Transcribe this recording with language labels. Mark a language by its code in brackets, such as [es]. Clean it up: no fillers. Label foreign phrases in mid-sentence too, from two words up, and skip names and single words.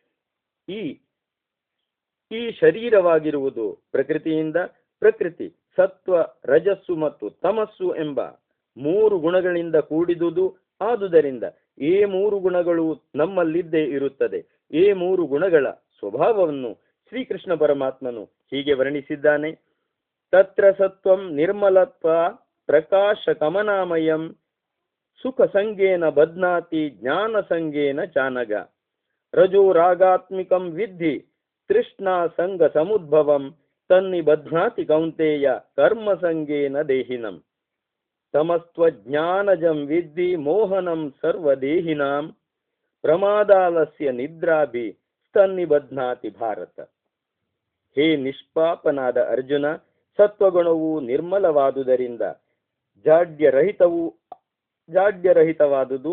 [kn] ಈ ಶರೀರವಾಗಿರುವುದು ಪ್ರಕೃತಿಯಿಂದ. ಪ್ರಕೃತಿ ಸತ್ವ, ರಜಸ್ಸು ಮತ್ತು ತಮಸ್ಸು ಎಂಬ 3 ಗುಣಗಳಿಂದ ಕೂಡಿದುದು. ಆದುದರಿಂದ ಈ 3 ಗುಣಗಳು ನಮ್ಮಲ್ಲಿದ್ದೇ ಇರುತ್ತದೆ. ಈ 3 ಗುಣಗಳ ಸ್ವಭಾವವನ್ನು ಶ್ರೀಕೃಷ್ಣ ಪರಮಾತ್ಮನು ಹೀಗೆ ವರ್ಣಿಸಿದ್ದಾನೆ. [sa] ತತ್ರ ಸತ್ವಂ ನಿರ್ಮಲತ್ವ ಪ್ರಕಾಶ ಕಮನಾಮಯಂ ಸುಖ ಸಂಗೇನ ಬಧ್ನಾತಿ ಜ್ಞಾನ ಸಂಗೇನ ಚಾನಗ. ರಜೋ ರಾಗಾತ್ಮಿಕಂ ವಿದ್ಧಿ ತೃಷ್ಣಾ ಸಂಗ ಸಮುದ್ಭವಂ ತನ್ನಿ ಬಧ್ನಾತಿ ಕೌಂತೇಯ ಕರ್ಮ ಸಂಗೇನ ದೇಹಿನಂ. ತಮಸ್ತ್ವಜ್ಞಾನಜಂ ವಿದ್ಧಿ ಮೋಹನಂ ಸರ್ವದೇಹಿನಾಂ ಪ್ರಮಾದಾಲಸ್ಯ ನಿದ್ರಾಭಿ ತನ್ನಿ ಬಧ್ನಾತಿ ಭಾರತ. [kn] ಹೇ ನಿಷ್ಪಾಪನಾದ ಅರ್ಜುನ, ಸತ್ವಗುಣವು ನಿರ್ಮಲವಾದುದರಿಂದ ಜಾಡ್ಯರಹಿತವಾದುದು.